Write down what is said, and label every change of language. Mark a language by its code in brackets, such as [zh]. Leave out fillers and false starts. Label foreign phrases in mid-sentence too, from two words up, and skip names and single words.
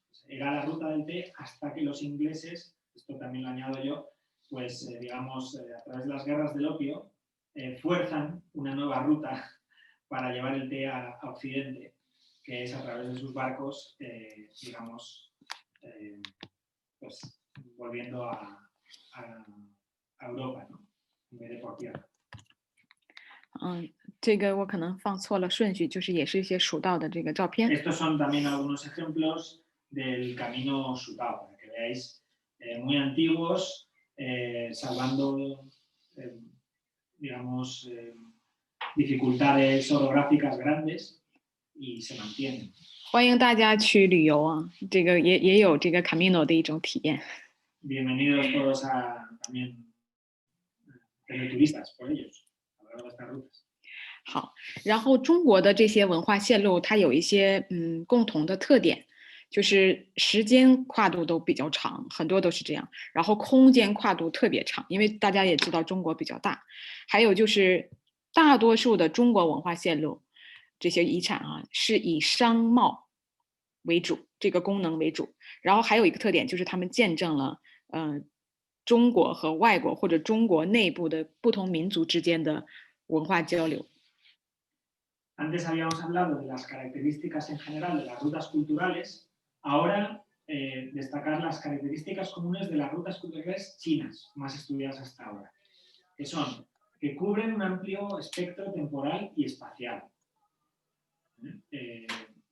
[es] Era la ruta del té hasta que los ingleses, esto también lo añado yo, pues digamos, a través de las guerras del opio, fuerzan una nueva ruta para llevar el té a Occidente, que es a través de sus barcos, digamos, pues volviendo a Europa, ¿no? En vez de por tierra. [zh] 这个我可能放错了顺序，就是也是一些蜀道的这个照片。 [es] Estos son también algunos ejemplos del camino Shutao, para que veáis muy antiguos, salvando, digamos, dificultades orográficas grandes y se mantienen. [zh] 欢迎大家去旅游这个也有这个 Camino 的一种体验。 [es] Bienvenidos todos a también tener turistas por ellos a lo largo de estas rutas. [zh] 好，然后中国的这些文化线路，它有一些共同的特点，就是时间跨度都比较长，很多都是这样。然后空间跨度特别长，因为大家也知道中国比较大。还有就是大多数的中国文化线路，这些遗产是以商贸为主，这个功能为主。然后还有一个特点就是他们见证了中国和外国或者中国内部的不同民族之间的文化交流。 [es] Antes habíamos hablado de las características en general de las rutas culturales, ahora destacar las características comunes de las rutas culturales chinas, más estudiadas hasta ahora, que son que cubren un amplio espectro temporal y espacial.